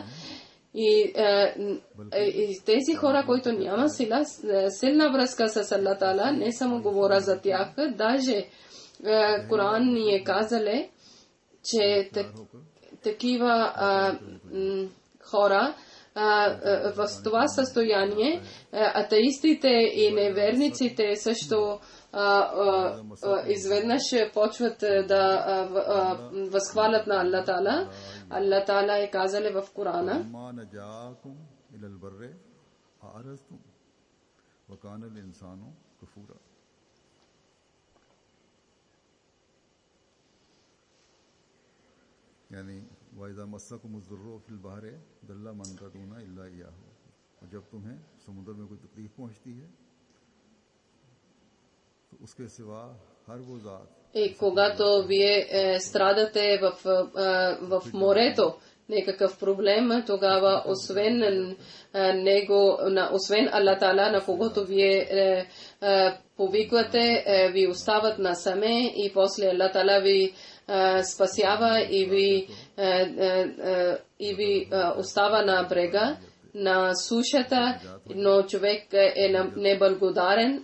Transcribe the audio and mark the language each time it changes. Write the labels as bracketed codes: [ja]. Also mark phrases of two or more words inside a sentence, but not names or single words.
[bg] И тези хора, които няма силна връзка с Аллах Таала, не само говоря за тях, даже Коран ни е казале, че такива хора в това състояние, атеистите и неверниците също изведнъж почват да възхвалят на Аллах Таала. Аллах Таала е казале в Корана: [ar] وَإِذَا مَسَّكُمُ الضُّرُّ فِي الْبَحْرِ ضَلَّ مَن تَدْعُونَ إِلَّا إِيَّاهُ. [ur] اور جب تمہیں سمندر میں کوئی تکلیف پہنچتی ہے تو اس کے سوا ہر وہ ذات. [bg] И когато вие страдате в морето, някакъв проблем, тогава освен него, освен Аллах Таала, на когото вие повиквате, ви остават насаме и после Аллах Таала ви спасява и ви остава на брега, на сушата, но човек е неблагодарен.